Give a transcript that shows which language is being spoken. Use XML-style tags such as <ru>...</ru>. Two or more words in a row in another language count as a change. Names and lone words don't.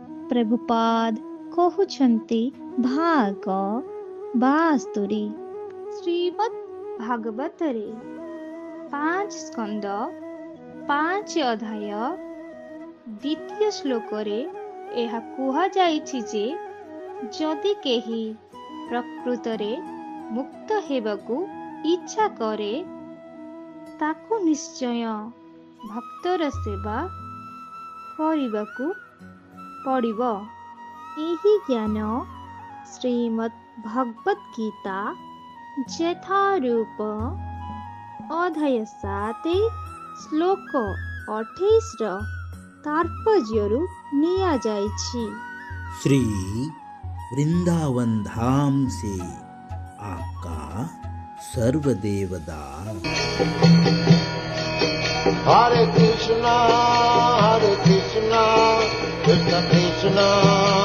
<or>ପ୍ରଭୁପାଦ କହୁଛନ୍ତି ଭାଗ 72। ଶ୍ରୀମଦ୍ ଭାଗବତରେ 5 ସ୍କନ୍ଦ 5 ଅଧ୍ୟାୟ ଦ୍ୱିତୀୟ ଶ୍ଲୋକରେ ଏହା କୁହାଯାଇଛି ଯେ ଯଦି କେହି ପ୍ରକୃତରେ ମୁକ୍ତ ହେବାକୁ ଇଚ୍ଛା କରେ ତାକୁ ନିଶ୍ଚୟ ଭକ୍ତର ସେବା କରିବାକୁ ପଡ଼ିବ। ଏହି ଜ୍ଞାନ ଶ୍ରୀମଦ୍ ଭଗବତ ଗୀତା ଯଥାରୂପ ଅଧ୍ୟାୟ 7 ଶ୍ଲୋକ 28ର तात्पर्यରୁ ନିଆଯାଇଛି।</or> <hi>श्री वृंदावन धाम से आपका सर्वदेवदास। Hare Krishna, Krishna Krishna</hi>